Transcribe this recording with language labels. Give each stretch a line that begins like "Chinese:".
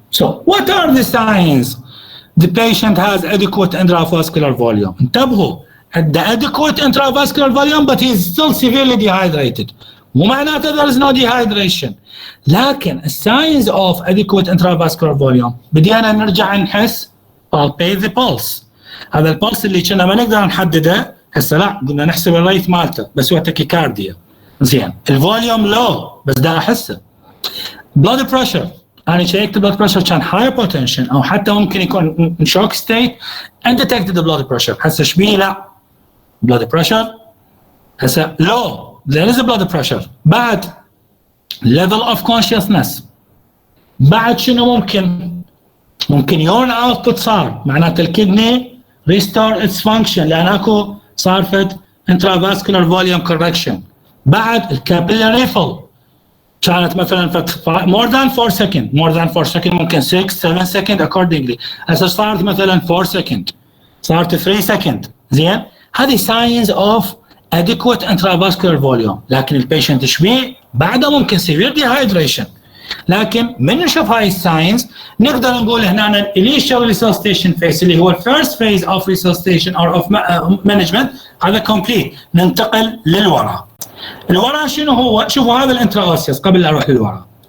English: So what are the signs the patient has adequate intravascular volume? انتبهوا the adequate intravascular volume but he is still severely dehydrated.
Arabic: مو معناته
English: there is no dehydration. لكن signs of adequate intravascular volume
Arabic: بدينا نرجع نحس
English: palpate the pulse.
Arabic: هذا البلس اللي كنا ما نقدر نحدده هسه لا قلنا نحسب الريت مالته بس هو تاكيكارديا. زين الفوليوم لو بس دا احسه. بلاد بريشر انا شيكت البلاد بريشر كان هايبوتنشن او حتى ممكن يكون شوك ستيت اندتكتد بلاد بريشر. هسه شبيه لا بلاد بريشر هسه لو
English: there is a blood pressure. بعد level of consciousness
Arabic: بعد شنو ممكن
English: urine output
Arabic: صار معناته الكدني
English: restore its function
Arabic: لان اكو صارفت
English: intravascular volume correction. بعد الكابيلاري فول
Arabic: كانت مثلا
English: more than 4 second ممكن 6 7 second accordingly.
Arabic: هسه صارت مثلا 4 second صارت 3 second.
English: زين هذه signs of adequate intravascular volume.
Arabic: لكن البيشنت شبيه بعده ممكن
English: severe dehydration.
Arabic: لكن من نشوف هاي الساينز نقدر نقول هنا الانيشال resuscitation phase اللي هو الفيرست
English: phase of resuscitation or of management
Arabic: هذا complete. ننتقل للوراء. الوراء شنو هو؟ شوفوا هذا الانتراوسيوس قبل لا اروح للوراء.